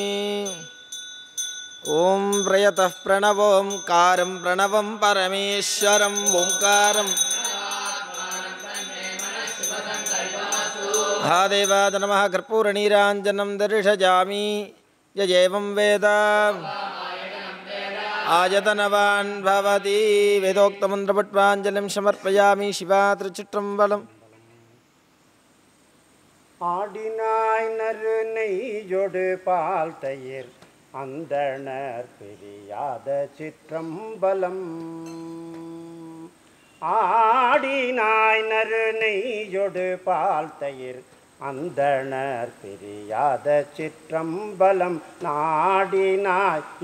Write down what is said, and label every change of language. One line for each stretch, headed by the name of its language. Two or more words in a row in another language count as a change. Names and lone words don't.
Sanskrit: ओं प्रयतः प्रणवोंकारं प्रणवं परमेश्वरं ओंकारं महादेवाय नमः। कर्पूरनीराञ्जनं दर्शयामि यजेवं वेद आयतनवान् भवति वेदोक्तमन्त्रपुष्पाञ्जलिं समर्पयामि।
Tamil: शिवा திருச்சிற்றம்பலம்। ஆடினாய் நறு நெய்யொடு பால் தயிர் அந்தணர் பிரியாத சிற்றம்பலம் ஆடினாய் நறு நெய்யொடு பால் தயிர் அந்தணர் பிரியாத சிற்றம்பலம் நாடினாய்